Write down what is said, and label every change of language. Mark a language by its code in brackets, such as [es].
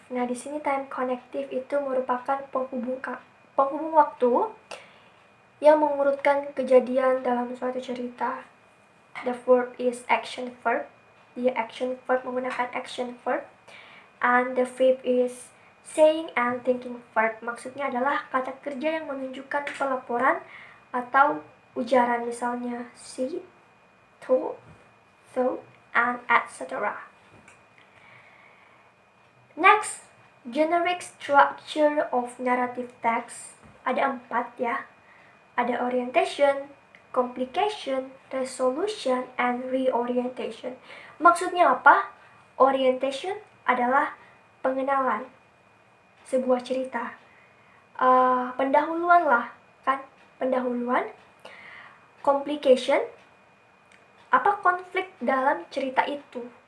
[id] Nah, di sini time connective itu merupakan penghubung waktu yang mengurutkan kejadian dalam suatu cerita. [en] The fourth is action verb. [id] Dia action verb menggunakan action verb. [en] And the fifth is saying and thinking verb. [id] Maksudnya adalah kata kerja yang menunjukkan pelaporan atau ujaran, misalnya [en] see, told, thought, and etc. Next, generic structure of narrative text. [id] Ada 4 ya. Ada orientation, complication, resolution, and reorientation. Maksudnya apa? Orientation adalah pengenalan sebuah cerita. Pendahuluan lah, kan? Pendahuluan. Complication, apa konflik dalam cerita itu?